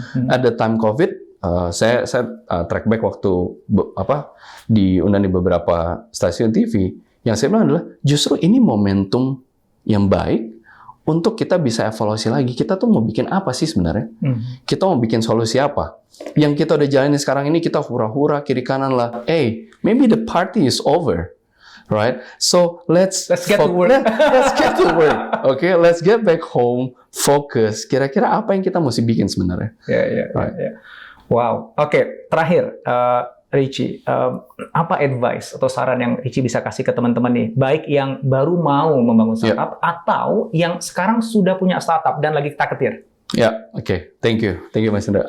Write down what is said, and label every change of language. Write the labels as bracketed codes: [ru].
[en] At the time COVID, [id] saya track back waktu diundang di beberapa stasiun TV, yang saya bilang adalah, justru ini momentum yang baik untuk kita bisa evaluasi lagi, kita tuh mau bikin apa sih sebenarnya? Kita mau bikin solusi apa? Yang kita udah jalanin sekarang ini, kita hura-hura kiri kanan lah. [en] Hey, maybe the party is over, right? So let's get to work. Let's get to work. Okay, let's get back home, focus. [id] Kira-kira apa yang kita mesti bikin sebenarnya? [en] Wow. [id] Oke, terakhir, Richie, apa advice atau saran yang Richie bisa kasih ke teman-teman nih, baik yang baru mau membangun startup atau yang sekarang sudah punya startup dan lagi ketar-ketir? [en] Okay. Thank you Mas Indra.